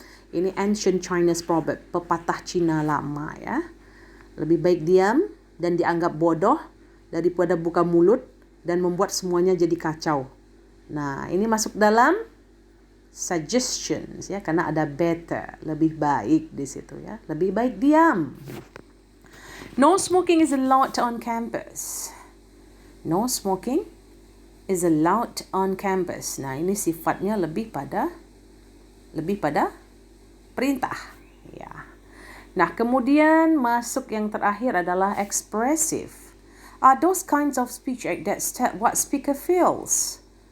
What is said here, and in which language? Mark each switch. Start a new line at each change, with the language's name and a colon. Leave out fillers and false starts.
Indonesian: Ini
English: ancient Chinese proverb,
Indonesian: pepatah Cina lama ya. Lebih baik diam dan dianggap bodoh daripada buka mulut dan membuat semuanya jadi kacau. Nah, ini masuk dalam suggestions ya, karena ada better, lebih baik di situ ya. Lebih baik diam.
English: No smoking is allowed on campus. No smoking is allowed on campus.
Indonesian: Nah, ini sifatnya lebih pada perintah. Ya. Nah, kemudian masuk yang terakhir adalah expressive.
English: Are those kinds of speech act that state what speaker feels.